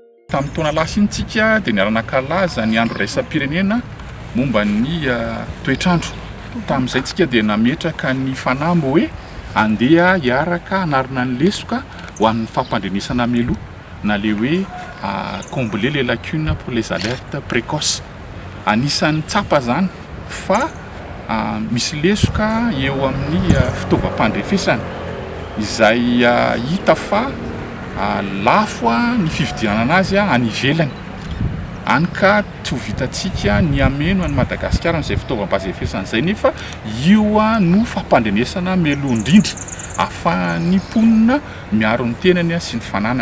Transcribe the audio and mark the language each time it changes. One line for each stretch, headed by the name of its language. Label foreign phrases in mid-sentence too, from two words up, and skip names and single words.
Malagasy: Tamin'ny taona lasintsika dia niarana-kalaza ny andro raisam-pirenena momba ny toetrandro. Tamin'izay tsika dia nametraka ny fanamby hoe andeha hiaraka hanarina ny lesoka ho amin'ny fampandrenesana meloa na le hoe
French: combler les lacunes pour les alertes précoces.
Malagasy: Anisan'ny tsapa zany fa misy lesoka eo amin'ny fitaovam-pandrefesana izay hita fa lafo ny fividianana azy any ivelany. Any ka tsy ho vitantsika ny ameno any Madagasikara n'izay fitaovam-pandrefesana izay nefa io no fampandrenesana meloa indrindra ahafahan'ny mponina miaro ny tenany sy ny fananany.